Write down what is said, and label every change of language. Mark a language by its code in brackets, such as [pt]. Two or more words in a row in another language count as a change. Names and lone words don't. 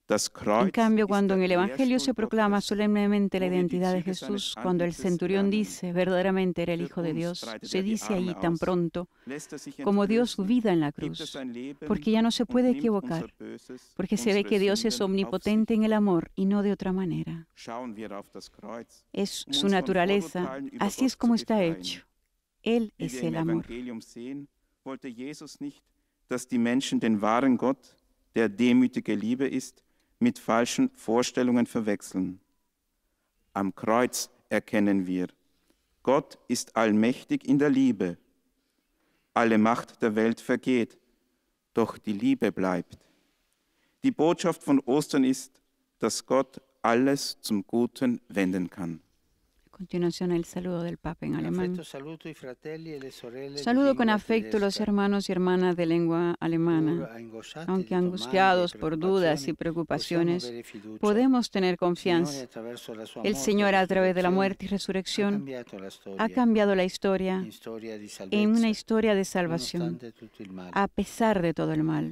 [es] En cambio, cuando en el Evangelio se proclama solemnemente la identidad de Jesús, cuando el centurión dice verdaderamente era el Hijo de Dios, se dice ahí tan pronto como dio su vida en la cruz, porque ya no se puede equivocar, porque se ve que Dios es omnipotente en el amor y no de otra manera. Es su naturaleza, así es como está hecho. Él es el amor. [de] Wollte Jesus nicht, dass die Menschen den wahren Gott, der demütige Liebe ist, mit falschen Vorstellungen verwechseln. Am Kreuz erkennen wir, Gott ist allmächtig in der Liebe. Alle Macht der Welt vergeht, doch die Liebe bleibt. Die Botschaft von Ostern ist, dass Gott alles zum Guten wenden kann. [es] A continuación, el saludo del Papa en alemán. Saludo con afecto a los hermanos y hermanas de lengua alemana. Aunque angustiados por dudas y preocupaciones, podemos tener confianza. El Señor, a través de la muerte y resurrección, ha cambiado la historia en una historia de salvación, a pesar de todo el mal.